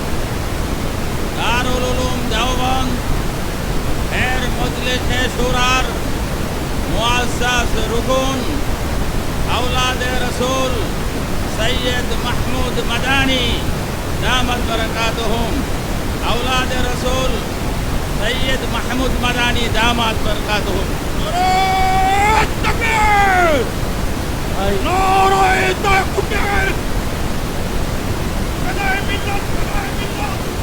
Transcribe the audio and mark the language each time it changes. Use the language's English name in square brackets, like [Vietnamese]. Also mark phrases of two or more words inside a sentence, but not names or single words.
[Bangla] দারুল উলুম দেওবন্দ এর মজলিসে শুরার মুআজ্জাজ রুকুন [Urdu] اولادِ رسول [Bangla] সৈয়দ মাহমুদ মাদানী [Arabic] دامت برکاتهم, [Urdu] اولاد رسول سید محمود مدانی داماد برکاتہم. نعرہ تکبیر! نعرہ تکبیر! فدائے ملت، فدائے ملت!